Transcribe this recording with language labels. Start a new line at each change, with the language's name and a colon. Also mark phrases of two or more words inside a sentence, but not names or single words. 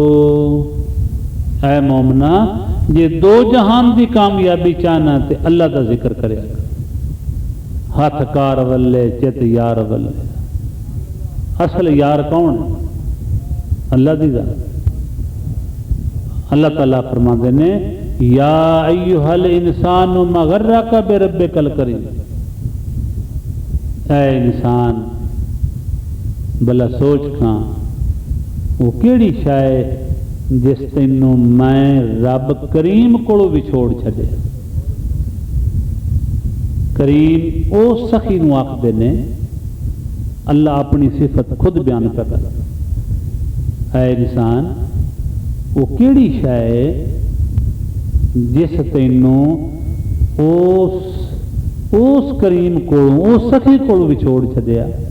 Punjabi: اے مومنا، یہ دو جہان کی کامیابی چاہنا تے اللہ کا ذکر کرے. ہاتھ کار ولے چت یار ولے. اصل یار کون ہے؟ اللہ دی ذات. اللہ تعالیٰ فرماتے نے,
Arabic: يا أيها الإنسان ما غرك بربك الكريم,
Punjabi: اے انسان بھلا سوچ کھاں وہ کیہڑی شے جس تینوں میں رب کریم کولوں وچھوڑ چھڈے. کریم او سخی نوں آکھدے نے، اللہ اپنی صفت خود بیان کرتا، اے انسان وہ کیہڑی شے جس تینوں اس کریم کولوں اس سخی کولوں وچھوڑ چھڈیا.